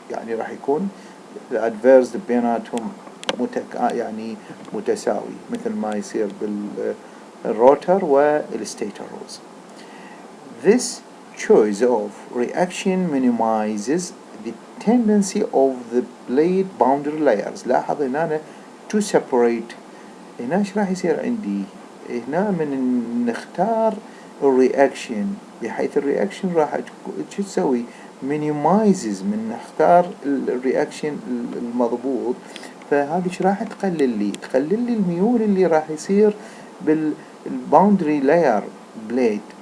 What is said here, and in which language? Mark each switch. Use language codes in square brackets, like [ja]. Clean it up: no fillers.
[ar] يعني راح يكون الادفيرس بيناتهم يعني متساوي مثل ما يصير بالروتر والستيتر روز. [en] This choice of reaction minimizes the tendency of the blade boundary layers. [ar] لاحظ هنا to separate. هنا ايش راح يصير عندي؟ هنا من نختار الرياكشن بحيث الرياكشن راح شو تسوي؟ minimizes من نختار الرياكشن المضبوط. فهذه ايش راح تقلل لي الميول اللي راح يصير بالباوندري لاير بليد.